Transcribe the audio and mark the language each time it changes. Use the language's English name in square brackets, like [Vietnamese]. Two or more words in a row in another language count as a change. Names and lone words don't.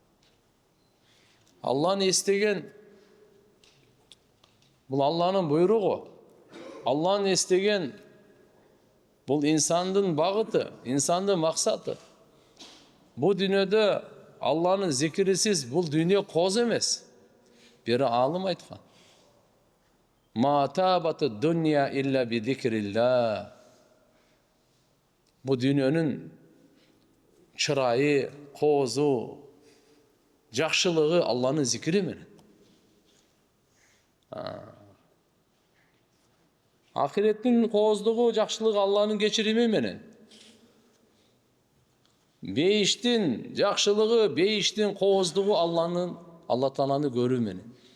[Kyrgyz] Алланы эстеген бул Алланын буйругу. Алланы эстеген бул инсандын багыты, инсандын максаты. Бу дүйнөдө Алланын зикирисиз бул дүйнө кооз эмес. Бери алым айткан. [Arabic] ما طابت الدنيا إلا بذكر الله. [Kyrgyz] Бу дүйнөнүн чырайы, коозу, жакшылыгы Алланын зикири менен. Ахиреттин кооздугу, жакшылыгы Алланын кечирими менен. Бейиштин жакшылыгы, бейиштин кооздугу Алла Тааланы көрүү менен.